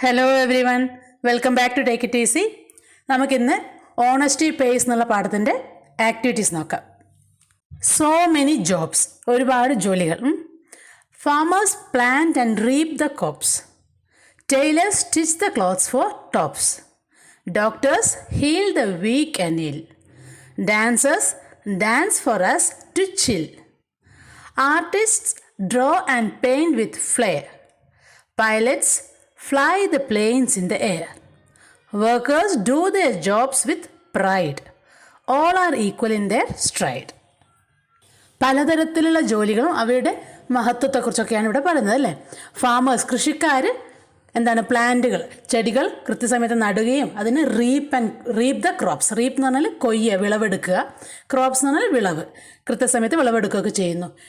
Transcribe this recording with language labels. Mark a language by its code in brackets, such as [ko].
[en] Hello everyone, welcome back to take it easy. [ml] നമുക്കിന്ന് honesty pace എന്നുള്ള പാഠത്തിൻ്റെ activities നോക്കാം. [en] so many jobs, [ml] ഒരുപാട് ജോലികൾ. [en] Farmers plant and reap the crops. Tailors stitch the clothes for tops. Doctors heal the weak and ill. Dancers dance for us to chill. Artists draw and paint with flair. Pilots fly the planes in the air. Workers do their jobs with pride. All are equal in their stride. [ml] പലതരത്തിലുള്ള ജോലികളും അവയുടെ മഹത്വത്തെക്കുറിച്ചൊക്കെയാണ് ഇവിടെ പറയുന്നത് അല്ലേ. Farmers, കൃഷിക്കാർ പ്ലാന്റുകൾ, ചെടികൾ കൃത്യസമയത്ത് നടുകയും അതിന് [en] Reap the crops. [ml] റീപ്പ് എന്ന് പറഞ്ഞാൽ കൊയ്യുക, വിളവെടുക്കുക. ക്രോപ്സ് എന്ന് പറഞ്ഞാൽ വിളവ്, കൃത്യസമയത്ത് വിളവെടുക്കുകയൊക്കെ ചെയ്യുന്നു.